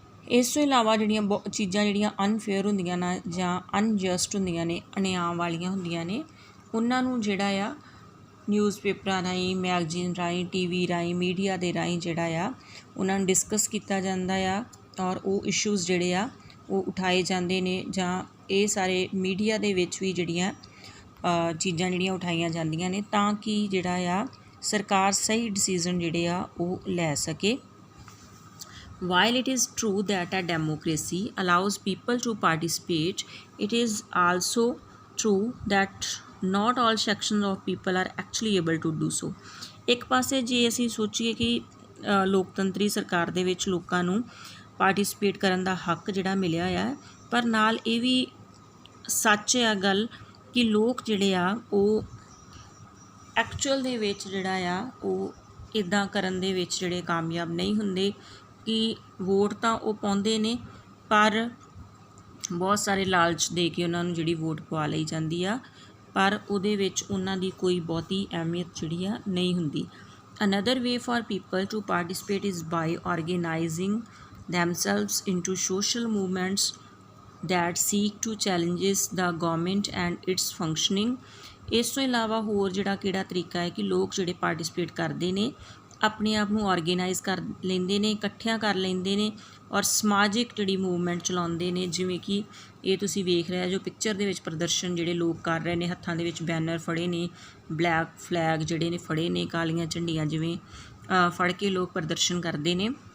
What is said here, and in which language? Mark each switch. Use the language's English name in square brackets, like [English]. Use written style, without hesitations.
[Punjabi] ਇਸ ਤੋਂ ਇਲਾਵਾ ਜਿਹੜੀਆਂ ਚੀਜ਼ਾਂ ਜਿਹੜੀਆਂ ਅਨਫੇਅਰ ਹੁੰਦੀਆਂ ਨੇ ਜਾਂ ਅਨਜਸਟ ਹੁੰਦੀਆਂ ਨੇ, ਅਨਿਆਂ ਵਾਲੀਆਂ ਹੁੰਦੀਆਂ ਨੇ, ਉਹਨਾਂ ਨੂੰ ਜਿਹੜਾ ਆ ਨਿਊਜ਼ਪੇਪਰਾਂ ਰਾਹੀਂ, ਮੈਗਜ਼ੀਨ ਰਾਹੀਂ, TV ਰਾਹੀਂ, ਮੀਡੀਆ ਦੇ ਰਾਹੀਂ ਜਿਹੜਾ ਆ ਉਹਨਾਂ ਨੂੰ ਡਿਸਕਸ ਕੀਤਾ ਜਾਂਦਾ ਆ, ਔਰ ਉਹ ਇਸ਼ੂਜ਼ ਜਿਹੜੇ ਆ ਉਹ ਉਠਾਏ ਜਾਂਦੇ ਨੇ, ਜਾਂ ਇਹ ਸਾਰੇ ਮੀਡੀਆ ਦੇ ਵਿੱਚ ਵੀ ਜਿਹੜੀਆਂ ਚੀਜ਼ਾਂ ਜਿਹੜੀਆਂ ਉਠਾਈਆਂ ਜਾਂਦੀਆਂ ਨੇ ਤਾਂ ਕਿ ਜਿਹੜਾ ਆ ਸਰਕਾਰ ਸਹੀ ਡਿਸੀਜ਼ਨ ਜਿਹੜੇ ਆ ਉਹ ਲੈ ਸਕੇ। [English] While it is true that a democracy allows people to participate, it is also true that not all sections of people are actually able to do so. [Punjabi] ਇੱਕ ਪਾਸੇ ਜੇ ਅਸੀਂ ਸੋਚੀਏ ਕਿ ਲੋਕਤੰਤਰੀ ਸਰਕਾਰ ਦੇ ਵਿੱਚ ਲੋਕਾਂ ਨੂੰ ਪਾਰਟੀਸਪੇਟ ਕਰਨ ਦਾ ਹੱਕ ਜਿਹੜਾ ਮਿਲਿਆ ਆ, ਪਰ ਨਾਲ ਇਹ ਵੀ ਸੱਚ ਆ ਗੱਲ ਕਿ ਲੋਕ ਜਿਹੜੇ ਆ ਉਹ ਐਕਚੁਅਲ ਦੇ ਵਿੱਚ ਜਿਹੜਾ ਆ ਉਹ ਇੱਦਾਂ ਕਰਨ ਦੇ ਵਿੱਚ ਜਿਹੜੇ ਕਾਮਯਾਬ ਨਹੀਂ ਹੁੰਦੇ ਕਿ ਵੋਟ ਤਾਂ ਉਹ ਪਾਉਂਦੇ ਨੇ ਪਰ ਬਹੁਤ ਸਾਰੇ ਲਾਲਚ ਦੇ ਕੇ ਉਹਨਾਂ ਨੂੰ ਜਿਹੜੀ ਵੋਟ ਪਵਾ ਲਈ ਜਾਂਦੀ ਆ, ਪਰ ਉਹਦੇ ਵਿੱਚ ਉਹਨਾਂ ਦੀ ਕੋਈ ਬਹੁਤੀ ਅਹਿਮੀਅਤ ਜਿਹੜੀ ਆ ਨਹੀਂ ਹੁੰਦੀ। [English] Another way for people to participate is by organizing themselves into social movements that seek to challenges the government and its functioning। [Punjabi] ਇਸ ਤੋਂ ਇਲਾਵਾ ਹੋਰ ਜਿਹੜਾ ਕਿਹੜਾ ਤਰੀਕਾ ਹੈ ਕਿ ਲੋਕ ਜਿਹੜੇ ਪਾਰਟੀਸਪੇਟ ਕਰਦੇ ਨੇ ਆਪਣੇ ਆਪ ਨੂੰ ਆਰਗੇਨਾਈਜ਼ ਕਰ ਲੈਂਦੇ ਨੇ, ਇਕੱਠਿਆਂ ਕਰ ਲੈਂਦੇ ਨੇ ਔਰ ਸਮਾਜਿਕ ਜਿਹੜੀ ਮੂਵਮੈਂਟ ਚਲਾਉਂਦੇ ਨੇ। ਜਿਵੇਂ ਕਿ ਇਹ ਤੁਸੀਂ ਵੇਖ ਰਹੇ ਜੋ ਪਿਕਚਰ ਦੇ ਵਿੱਚ ਪ੍ਰਦਰਸ਼ਨ ਜਿਹੜੇ ਲੋਕ ਕਰ ਰਹੇ ਨੇ, ਹੱਥਾਂ ਦੇ ਵਿੱਚ ਬੈਨਰ ਫੜੇ ਨੇ, ਬਲੈਕ ਫਲੈਗ ਜਿਹੜੇ ਨੇ ਫੜੇ ਨੇ, ਕਾਲੀਆਂ ਝੰਡੀਆਂ ਜਿਵੇਂ ਫੜ ਕੇ ਲੋਕ ਪ੍ਰਦਰਸ਼ਨ ਕਰਦੇ ਨੇ।